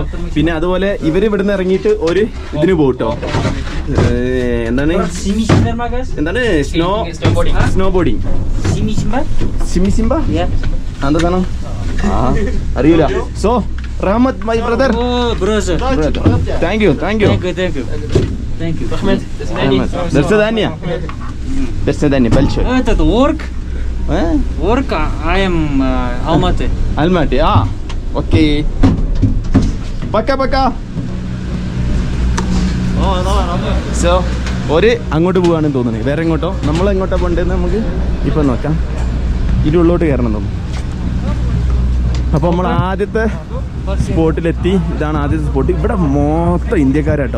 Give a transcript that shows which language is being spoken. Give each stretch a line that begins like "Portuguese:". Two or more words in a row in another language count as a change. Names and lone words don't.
Malayalam: പിന്നെ അതുപോലെ ഇവര് ഇവിടുന്ന് ഇറങ്ങിയിട്ട് ഒരു ഇതിന് പോട്ടോ, എന്താണ്
English: snow boarding.
Malayalam: സിമിസിംബ എന്താ സാധനം അറിയില്ല.
English: so rahmat my brother. thank you.
Russian: До свидания. Большое.
English: Этот work, I am Almaty.
Russian: Окей. Пока.
Malayalam: സോ അങ്ങോട്ട് പോവാണെന്ന് തോന്നുന്നത്. വേറെ എങ്ങോട്ടോ, നമ്മൾ എങ്ങോട്ടാ പോകേണ്ടതെന്ന് നമുക്ക് ഇപ്പം നോക്കാം. ഇരുള്ളോട്ട് കയറണം തോന്നുന്നു. അപ്പോൾ നമ്മൾ ആദ്യത്തെ സ്പോട്ടിലെത്തി. ഇതാണ് ആദ്യത്തെ സ്പോട്ട്. ഇവിടെ മൊത്തം ഇന്ത്യക്കാരാട്ടോ.